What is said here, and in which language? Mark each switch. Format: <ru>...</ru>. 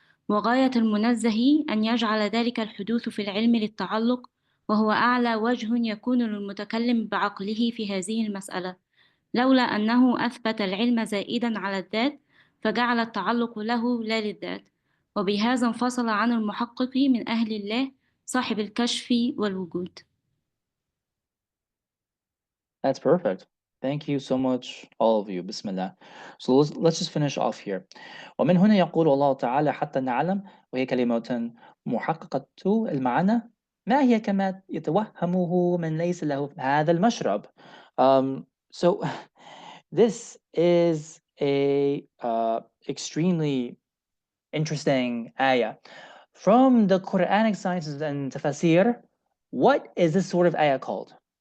<ar>وغاية المنزه أن يجعل ذلك الحدوث في العلم للتعلق، وهو أعلى وجه يكون للمتكلم بعقله في هذه المسألة، لولا أنه أثبت العلم زائدا على الذات فجعل التعلق له لا للذات، وبهذا انفصل عن المحقق من أهل الله صاحب الكشف والوجود.</ar> <en>That's perfect. Thank you so much, all of you. Bismillah. So let's just finish off here.</en> <ar>ومن هنا يقول الله تعالى حتى نعلم، وهي كلمة محققة المعنى، ما هي كما يتوهمه من ليس له هذا المشرب.</ar> <en>So this is a extremely interesting ayah. From the Quranic sciences and tafsir, what is this sort of ayah called?</en>